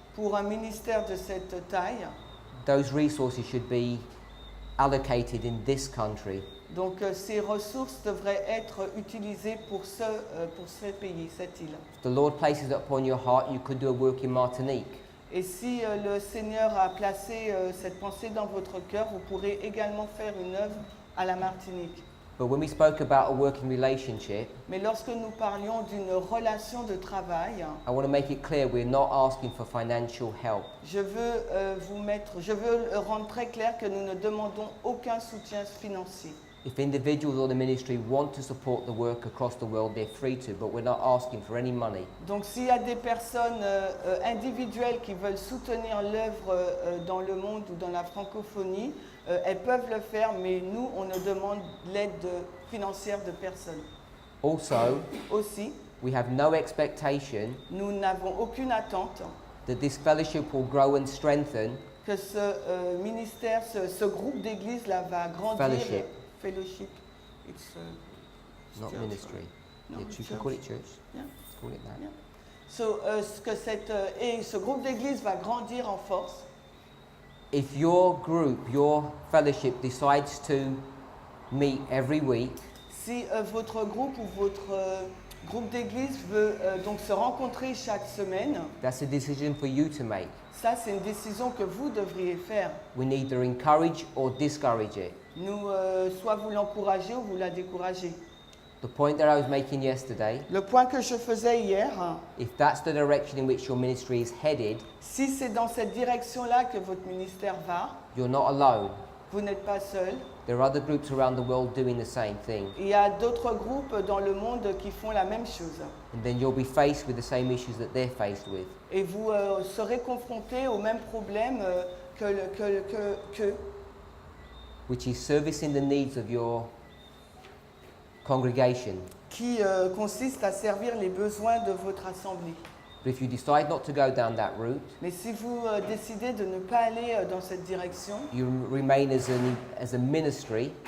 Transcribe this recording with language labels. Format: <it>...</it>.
<fr>pour un ministère de cette taille,</fr> <en>those resources should be allocated in this country.</en> <fr>donc ces ressources devraient être utilisées pour ce pays, cette île.</fr> <en>If the Lord places it upon your heart, you could do a work in Martinique.</en> <fr>Et si le Seigneur a placé cette pensée dans votre cœur, vous pourrez également faire une œuvre à la Martinique.</fr> <en>But when we spoke about a working relationship,</en> <fr>Mais lorsque nous parlions d'une relation de travail,</fr> <en>I want to make it clear we're not asking for financial help.</en> <fr>je veux rendre très clair que nous ne demandons aucun soutien financier.</fr> <en>If individuals or the ministry want to support the work across the world, they're free to, but we're not asking for any money.</en> <fr>Donc s'il y a des personnes individuelles qui veulent soutenir l'œuvre dans le monde ou dans la francophonie, elles peuvent le faire, mais nous, on ne demande l'aide financière de personne.</fr> <en>Also,</en> <fr>Aussi,</fr> <en>we have no expectation</en> <fr>nous n'avons aucune attente</fr> <en>that this fellowship will grow and strengthen.</en> <fr>que ce ministère, ce groupe d'église là va grandir.</fr> <en>Fellowship. Fellowship. It's Not church, ministry. No, Yeah, you church. can call it church. Yeah. Call it that. Yeah.</en> <fr>So, ce groupe d'église va grandir en force.</fr> <en>If your group, your fellowship decides to meet every week,</en> <fr>Si votre groupe ou votre groupe d'église veut donc se rencontrer chaque semaine,</fr> <en>that's a decision for you to make.</en> <fr>ça c'est une décision que vous devriez faire.</fr> <en>We neither encourage or discourage it.</en> <fr>Nous, soit vous l'encouragez ou vous la découragez.</fr> <en>The point that I was making yesterday,</en> <fr>Le point que je faisais hier,</fr> <en>if that's the direction in which your ministry is headed,</en> <fr>si c'est dans cette direction-là que votre ministère va,</fr> <en>you're not alone.</en> <fr>vous n'êtes pas seul.</fr> <en>There are other groups around the world doing the same thing.</en> <fr>Il y a d'autres groupes dans le monde qui font la même chose.</fr> <en>And then you'll be faced with the same issues that they're faced with.</en> <fr>Et vous serez confrontés aux mêmes problèmes qu'eux.</fr> <en>Which is servicing the needs of your congregation.</en> <fr>Qui consiste à servir les besoins de votre assemblée.</fr> <en>But if you decide not to go down that route,</en> <fr>Mais si vous décidez de ne pas aller dans cette direction,</fr> <en>you remain as a ministry,</en>